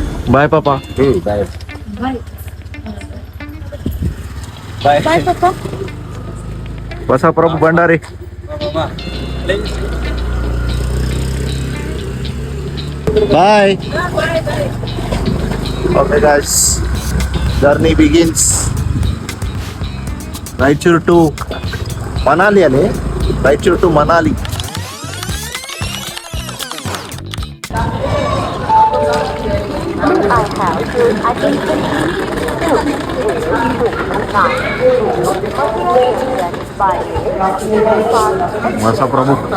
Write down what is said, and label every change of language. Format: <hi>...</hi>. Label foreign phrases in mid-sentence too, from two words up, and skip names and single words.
<kn>ಬಾಯ್ ಪಾಪ. ಬಾಯ್ ಬಾಯ್ ಬಾಯ್ ಬಾಯ್ ಪಾಪ. ಬಸಪ್ರಭು ಭಂಡಾರಿ. ಬಾಯ್.</kn> <en>Okay guys, journey begins. Raichur to Manali ale. Raichur to Manali. Masa Prabhu.</en>